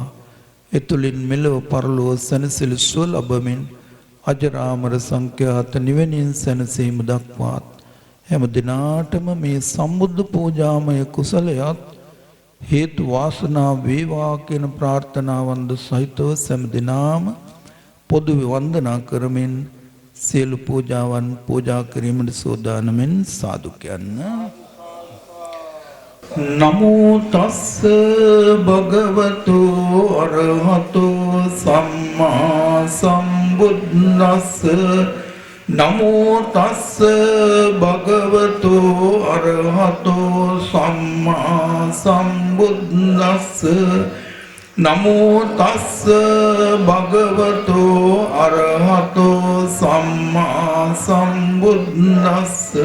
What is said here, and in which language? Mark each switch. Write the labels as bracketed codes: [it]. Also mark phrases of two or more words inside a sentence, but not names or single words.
[si] එතුලින් මෙලොව පරලොව සැනසෙල සුව ලබමින් අජරාමර සංඛ්‍යාත නිවෙනින් සැනසීම දක්වාත් හැම දිනාටම මේ සම්බුද්ධ පූජාමය කුසලයත් හේතු වාසනා වේවා කියන ප්‍රාර්ථනාවන්ද සහිතව සෑම දිනාම පොදු වන්දනා කරමින් සියලු පූජාවන් පූජා කිරීමට සූදානම්ෙන් සාදු කියන්න. [pi] නමෝ තස්ස භගවතු අරහතෝ සම්මා සම්බුද්දස්ස නමෝ තස්ස භගවතු අරහතෝ සම්මා සම්බුද්දස්ස නමෝ තස්ස භගවතු අරහතෝ සම්මා සම්බුද්දස්ස